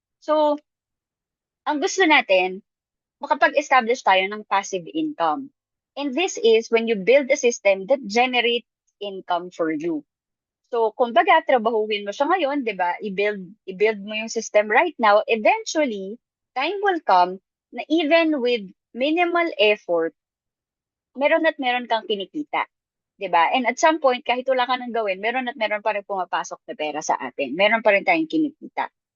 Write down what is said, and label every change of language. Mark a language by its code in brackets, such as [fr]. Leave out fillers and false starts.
[tl] So, ang gusto natin, makapag-establish tayo ng passive income. [en] And this is when you build a system that generates income for you. [tl] So, kumbaga, trabahuin mo siya ngayon, di ba? I-build mo yung system [en] right now. Eventually, time will come na even with minimal effort, [tl] meron at meron kang kinikita. 'Di ba? [en] And at some point, [tl] kahit wala ka nang gawin, meron at meron pa rin pumapasok na pera sa atin. Meron pa rin tayong kinikita.